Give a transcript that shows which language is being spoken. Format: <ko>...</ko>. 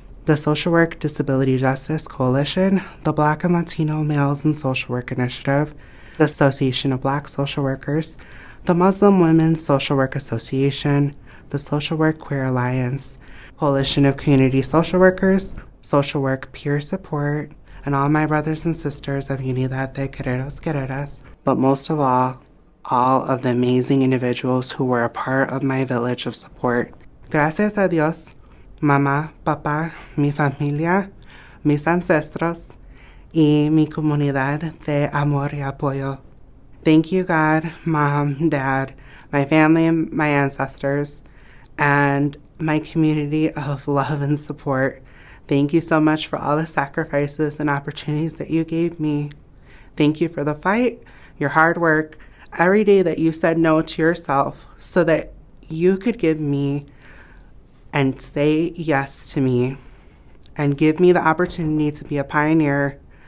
<en>the Social Work Disability Justice Coalition, the Black and Latino Males in Social Work Initiative, the Association of Black Social Workers, the Muslim Women's Social Work Association, the Social Work Queer Alliance, Coalition of Community Social Workers, Social Work Peer Support, and all my brothers and sisters of Unidad de Guerreros Guerreras, but most of all of the amazing individuals who were a part of my village of support.</en> <es>Gracias a Dios, mamá, papá, mi familia, mis ancestros, y mi comunidad de amor y apoyo.</es> <en>Thank you, God, Mom, Dad, my family, my ancestors, and my community of love and support. Thank you so much for all the sacrifices and opportunities that you gave me. Thank you for the fight, your hard work, every day that you said no to yourself so that you could give me and say yes to me and give me the opportunity to be a pioneer.</en>